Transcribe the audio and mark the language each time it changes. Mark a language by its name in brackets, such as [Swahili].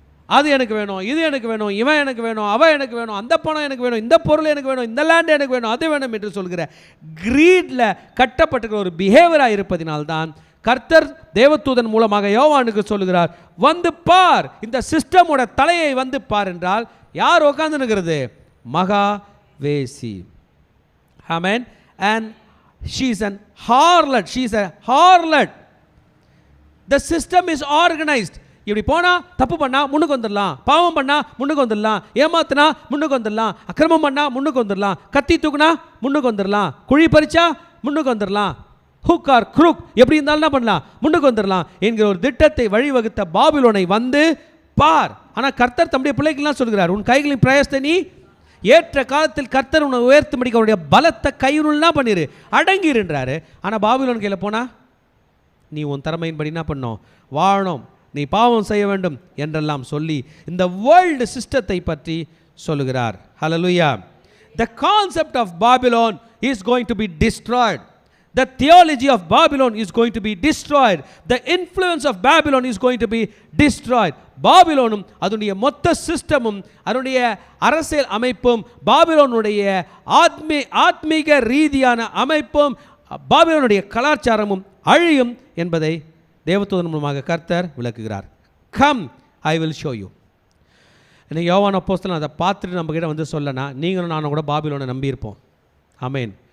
[Tamil] அது எனக்கு வேணும், இது எனக்கு வேணும், இவன் எனக்கு வேணும், அவன் எனக்கு வேணும், அந்த பணம் எனக்கு வேணும், இந்த பொருள் எனக்கு வேணும், இந்த லேண்ட் எனக்கு வேணும், அது வேணும் என்று சொல்கிற கிரீடில் கட்டப்பட்டிருக்கிற ஒரு பிஹேவியராக இருப்பதினால்தான் கர்த்தர் தேவதூதன் மூலமாக யோவானுக்கு சொல்லுகிறார், வந்து பார், இந்த சிஸ்டமோட தலையை வந்து பார் என்றால் யார் உட்கார்ந்து இருக்கிறது? மகா வேசி. ஆமென். [English] and she is an harlot, she is a harlot. the system is organized. [Tamil] இப்படி போனால் தப்பு பண்ணால் முன்னுக்கு வந்துடலாம், பாவம் பண்ணால் முன்னுக்கு வந்துடலாம், ஏமாத்தினா முன்னுக்கு வந்துடலாம், அக்கிரமம் பண்ணால் முன்னுக்கு வந்துடலாம், கத்தி தூக்குனா முன்னுக்கு வந்துடலாம், குழி பறிச்சா முன்னுக்கு வந்துடலாம், [English] hook or crook [Tamil] எப்படி இருந்தாலும் என்ன பண்ணலாம், முன்னுக்கு வந்துடலாம் என்கிற ஒரு திட்டத்தை வழிவகுத்த பாபிலோனை வந்து பார். ஆனால் கர்த்தர் தம்முடைய பிள்ளைகள்லாம் சொல்கிறார், உன் கைகளின் பிரயாசத்தை நீ ஏற்ற காலத்தில் கர்த்தர் உன்னை உயர்த்தும்படிக்கு அவருடைய பலத்தை கையுள்னா பண்ணிரு, அடங்கிருன்றாரு. ஆனால் பாபிலோன் கையில் போனால் நீ உன் திறமையின்படி என்ன பண்ணணும், வாழணும், நீ பாவம் செய்ய வேண்டும் என்றெல்லாம் சொல்லி இந்த வேர்ல்டு சிஸ்டத்தை பற்றி சொல்லுகிறார். ஹல்லேலூயா. [English] The concept of Babylon is going to be destroyed. The theology of Babylon is going to be destroyed. The influence of Babylon is going to be destroyed. [Tamil] பாபிலோனும் அதனுடைய மொத்த சிஸ்டமும் அதனுடைய அரசியல் அமைப்பும் பாபிலோனுடைய ஆத்மீக ரீதியான அமைப்பும் பாபிலோனுடைய கலாச்சாரமும் அழியும் என்பதை தேவதூதன் மூலமாக கர்த்தர் விளக்குகிறார். [English] Come I will show you. [Tamil] இன்னைக்கு யோவான் அப்போஸ்தலன் அதை பார்த்துட்டு நம்மக்கிட்ட வந்து சொல்லனா நீங்களும் நானும் கூட பாபிலோனை நம்பியிருப்போம். ஆமேன்.